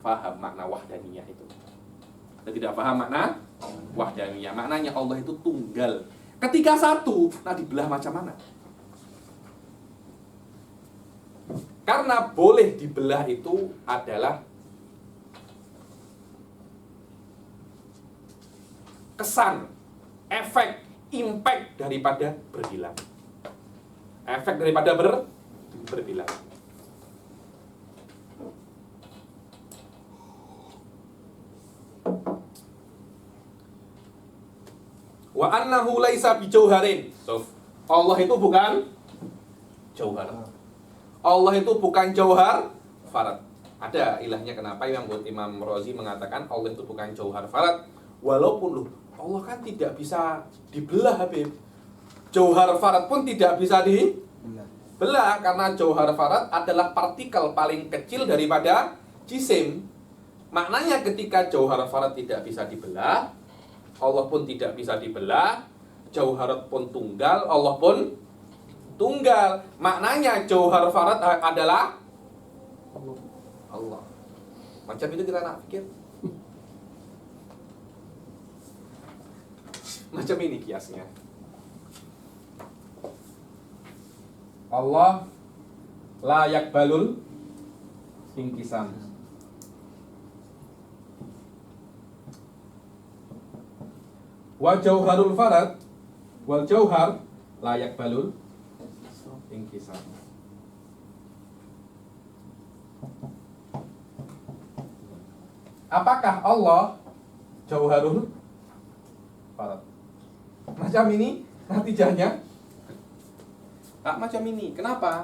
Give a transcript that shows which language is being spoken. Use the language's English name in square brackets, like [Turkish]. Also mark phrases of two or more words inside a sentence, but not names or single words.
[Malay] paham makna wahdaniyah itu. Kita tidak paham makna wahdaniyah. Maknanya Allah itu tunggal. Ketika satu, nah dibelah macam mana? Karena boleh dibelah itu adalah kesan, efek, impact daripada berbilang. Efek daripada berbilang. [Arabic] وأنه ليس بجوهر. [Malay] So, Allah itu bukan jauhar. Allah itu bukan [Arabic] جوهر فرد. [Malay] Ada ilahnya kenapa Imam Razi mengatakan Allah itu bukan [Arabic] جوهر فرد. [Malay] Walaupun Allah kan tidak bisa dibelah, Habib. [Arabic] جوهر فرد [Malay] pun tidak bisa dibelah karena [Arabic] جوهر فرد [Malay] adalah partikel paling kecil daripada jisim. Maknanya ketika [Arabic] جوهر فرد [Malay] tidak bisa dibelah, Allah pun tidak bisa dibelah, jauharat pun tunggal, Allah pun tunggal. Maknanya [Arabic] جوهر فرد [Malay] adalah Allah. Macam itu kita nak pikir. Macam ini kiasnya. [Arabic] الله لا يقبل الانقسام. والجوهر الفرد والجوهر لا يقبل الانقسام. [Malay] Apakah Allah [Arabic] الجوهر الفرد? [Malay] Macam ini natijahnya macam ini. Kenapa?